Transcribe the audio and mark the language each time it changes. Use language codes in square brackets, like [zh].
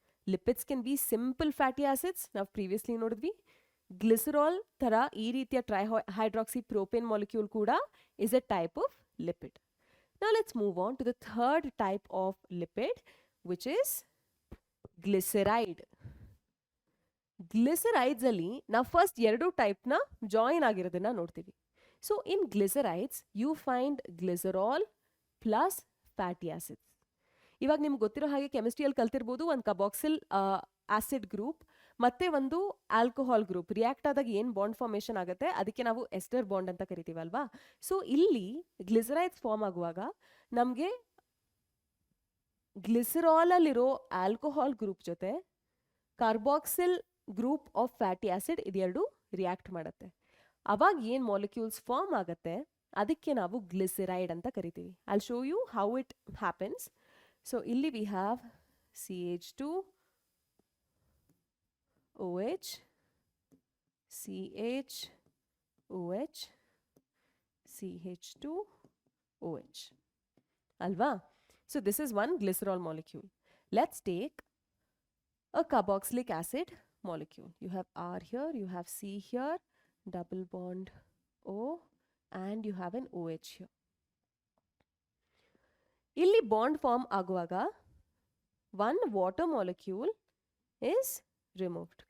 [en] Lipids can be simple fatty acids. Now previously [kn] nodidvi. [en] Glycerol [kn] thara ee ರೀತಿಯ [en] trihydroxypropane molecule kuda is a type of lipid. Now let's move on to the third type of lipid, which is glyceride. [kn] Glycerides ಅಲ್ಲಿ ನಾವು first ಎರಡು ಟೈಪ್ನ join ಆಗಿರೋದನ್ನ ನೋಡ್ತೀವಿ. [en] So in glycerides you find glycerol plus fatty acids. [kn] ಇವಾಗ ನಿಮ್ಗೆ ಗೊತ್ತಿರೋ ಹಾಗೆ ಕೆಮಿಸ್ಟ್ರಿಯಲ್ಲಿ ಕಲ್ತಿರ್ಬೋದು, ಒಂದು carboxyl acid group ಮತ್ತೆ ಒಂದು ಆಲ್ಕೋಹಾಲ್ ಗ್ರೂಪ್ ರಿಯಾಕ್ಟ್ ಆದಾಗ ಏನು ಬಾಂಡ್ ಫಾರ್ಮೇಷನ್ ಆಗುತ್ತೆ ಅದಕ್ಕೆ ನಾವು ಎಸ್ಟರ್ ಬಾಂಡ್ ಅಂತ ಕರಿತೀವಲ್ವಾ. ಸೊ ಇಲ್ಲಿ ಗ್ಲಿಸರೈಡ್ಸ್ ಫಾರ್ಮ್ ಆಗುವಾಗ ನಮಗೆ ಗ್ಲಿಸರಾಲಲ್ಲಿರೋ ಆಲ್ಕೋಹಾಲ್ ಗ್ರೂಪ್ ಜೊತೆ carboxyl group of fatty acid ಇದೆರಡು ರಿಯಾಕ್ಟ್ ಮಾಡುತ್ತೆ. ಅವಾಗ ಏನು ಮಾಲಿಕ್ಯೂಲ್ಸ್ ಫಾರ್ಮ್ ಆಗುತ್ತೆ ಅದಕ್ಕೆ ನಾವು ಗ್ಲಿಸರೈಡ್ ಅಂತ ಕರಿತೀವಿ. [en] I show you how it happens. So ಇಲ್ಲಿ we have CH2OH, CHOH, CH2OH. Alva? So this is one glycerol molecule. Let's take a carboxylic acid molecule. You have R here, you have C here, double bond O, and you have an OH here. [kn] Illi bond form aguvaga [en] one water molecule is removed.